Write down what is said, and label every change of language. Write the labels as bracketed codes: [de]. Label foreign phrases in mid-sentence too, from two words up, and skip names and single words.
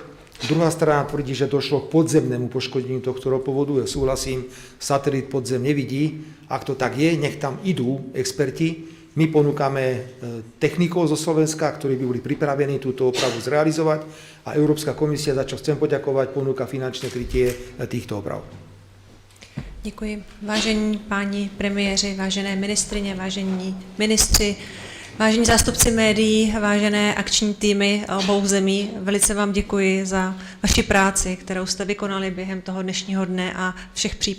[sk] Druhá strana tvrdí, že došlo k podzemnému poškodeniu tohto ropovodu. Ja súhlasím, satelit podzem nevidí. Ak to tak je, nech tam idú experti. My ponúkame technikov zo Slovenska, ktorí by boli pripravení túto opravu zrealizovať a Európska komisia, za čo chcem poďakovať, ponúka finančné krytie týchto oprav. [cs] Děkuji. Vážení páni premiéři, vážené ministryně, vážení ministři, vážení zástupci médií, vážené akční týmy obou zemí, velice vám děkuji za vaši práci, kterou jste vykonali během toho dnešního dne a všech příprav.